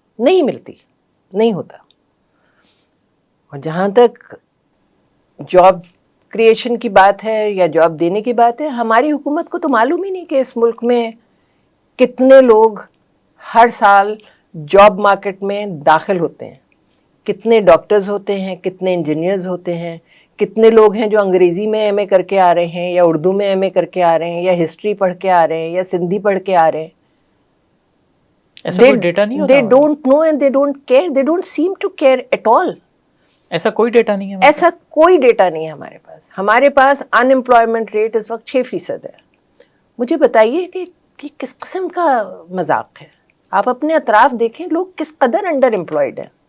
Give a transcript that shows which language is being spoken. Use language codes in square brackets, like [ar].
[ur] نہیں ملتی، نہیں ہوتا. اور جہاں تک جاب کریشن کی بات ہے یا جاب دینے کی بات ہے، ہماری حکومت کو تو معلوم ہی نہیں کہ اس ملک میں کتنے لوگ ہر سال جاب مارکیٹ میں داخل ہوتے ہیں، کتنے ڈاکٹرز ہوتے ہیں، کتنے انجینئرز ہوتے ہیں، کتنے لوگ ہیں جو انگریزی میں ایم اے کر کے آ رہے ہیں یا اردو میں ایم اے کر کے آ رہے ہیں یا ہسٹری پڑھ کے آ رہے ہیں یا سندھی پڑھ کے آ رہے ہیں. ایسا کوئی ڈیٹا نہیں ہوتا؟ [en] They don't know and they don't care. They don't seem to care at all. [ur] ایسا کوئی ڈیٹا نہیں ہے؟ ایسا کوئی ڈیٹا نہیں ہے ہمارے پاس. ہمارے پاس ان امپلائمنٹ ریٹ اس وقت 6% ہے. مجھے بتائیے کہ کس قسم کا مذاق ہے؟ آپ اپنے اطراف دیکھیں، لوگ کس قدر انڈر امپلائڈ ہیں.